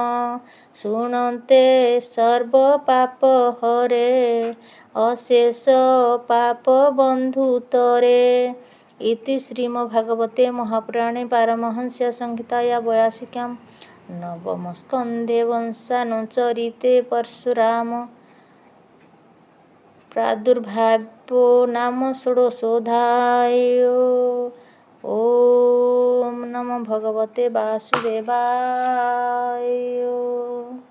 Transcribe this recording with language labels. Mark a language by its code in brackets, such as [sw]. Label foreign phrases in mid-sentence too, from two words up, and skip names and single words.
[or] ଶୁଣନ୍ତେ ସର୍ବ ପାପ ହରେ ଅଶେଷ ପାପ ବନ୍ଧୁ ତରେ। [sa] ଇତି ଶ୍ରୀମଦ୍ଭାଗବତେ ମହାପୁରାଣେ ପାରମହଂସ୍ୟ ସଂହିତାୟା 82 ନବମ ସ୍କନ୍ଧେ ବଂଶାनुचरिते परशुराम प्रादुर्भावो नाम षोडशोऽध्याय। ओम नमो भगवते वासुदेवाय।